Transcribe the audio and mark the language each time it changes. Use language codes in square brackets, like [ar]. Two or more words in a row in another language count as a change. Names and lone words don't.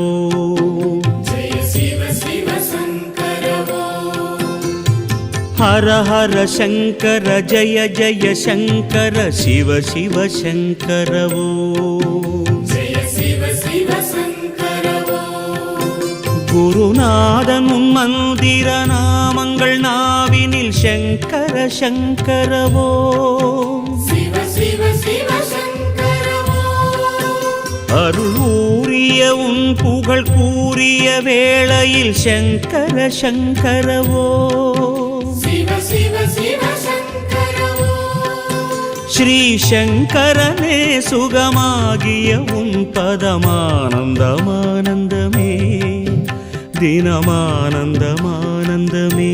[sa] जय शिव शिव शङ्कर ओम् हर हर शङ्कर जय जय शङ्कर शिव शिव शङ्कर वो जय शिव शिव शङ्कर ओम् [ta] குருநாதன் உன் மந்திர நாமங்கள் நாவினில் [sa] शङ्कर शङ्कर वो शिव शिव शिव शङ्कर ओम् [ta] அருள் ஊறிய உன் புகழ் கூறிய வேளையில் [sa] शङ्कर शङ्कर वो शिव शिव शिव शङ्कर ओम् [ta] ஸ்ரீ சங்கரனே சுகமாகிய உன் பதமானந்தமானந்தமே தினமானந்தமானந்தமே